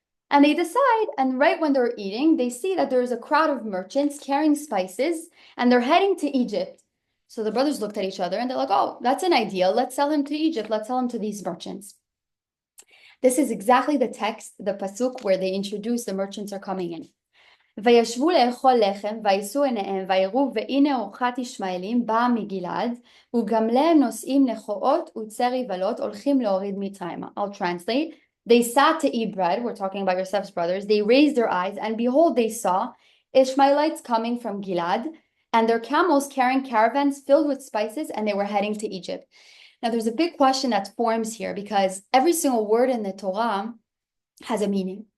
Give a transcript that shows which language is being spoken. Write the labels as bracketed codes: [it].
[en] And they decide, and right when they're eating, they see that there's a crowd of merchants carrying spices, and they're heading to Egypt. So the brothers looked at each other and they're like, oh, that's an idea. Let's sell him to Egypt. Let's sell him to these merchants. This is exactly the text, the pasuk, where they introduce the merchants are coming in. [he] וישבו לאכול לחם, ויישאו עיניהם, ויראו, והנה אורחת ישמעאלים באה מגלעד, וגמליהם נושאים נכואות וצרי ולות, הולכים להוריד מצרימה. [en] I'll translate. They sat to eat bread, we're talking about Yosef's brothers, they raised their eyes, and behold, they saw Ishmaelites coming from Gilad, and their camels carrying caravans filled with spices, and they were heading to Egypt. Now, there's a big question that forms here, because every single word in the Torah has a meaning.